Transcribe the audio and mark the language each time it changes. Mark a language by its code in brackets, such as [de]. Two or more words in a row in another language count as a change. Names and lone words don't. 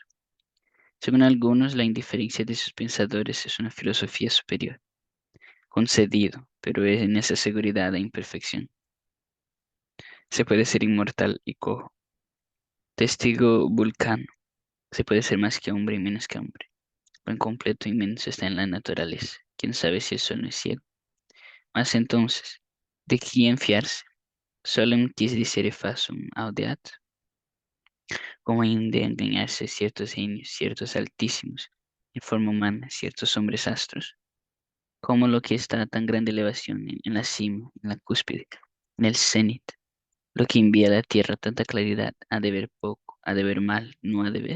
[es] Según algunos, la indiferencia de sus pensadores es una filosofía superior, concedido, pero es en esa seguridad e imperfección. Se puede ser inmortal y cojo. Testigo Vulcano, se puede ser más que hombre y menos que hombre. Lo incompleto inmenso está en la naturaleza. ¿Quién sabe si eso no es ciego? Mas entonces, ¿de quién fiarse? [la] Solem quis dicere factum audeat, [es] como han de engañarse ciertos genios, ciertos altísimos, en forma humana, ciertos hombres astros, como lo que está a tan grande elevación en la cima, en la cúspide, en el cenit, lo que envía a la tierra tanta claridad, ha de ver poco, ha de ver mal, no ha de ver.